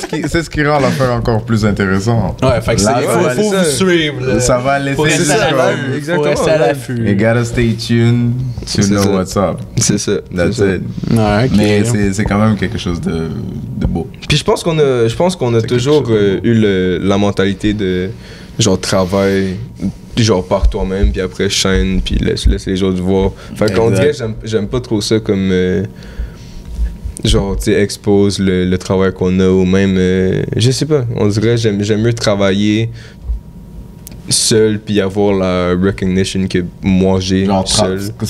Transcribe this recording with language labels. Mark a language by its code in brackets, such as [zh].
[fr] c'est ce qui rend l'affaire encore plus intéressante. Ouais, fait que faut vous suivre. Ça va laisser exactement. Faut rester à l'affût. [en] You gotta stay tuned to know what's up. [fr] C'est ça. [en] That's it. [fr] Mais c'est quand même quelque chose de beau. Puis je pense qu'on a toujours eu la mentalité de genre travail genre par toi-même puis après chaîne puis laisse les autres voir. Fait qu'on dirait j'aime pas trop ça comme genre tu sais expose le travail qu'on a ou même je sais pas, on dirait j'aime mieux travailler seul puis avoir la recognition que moi j'ai seul.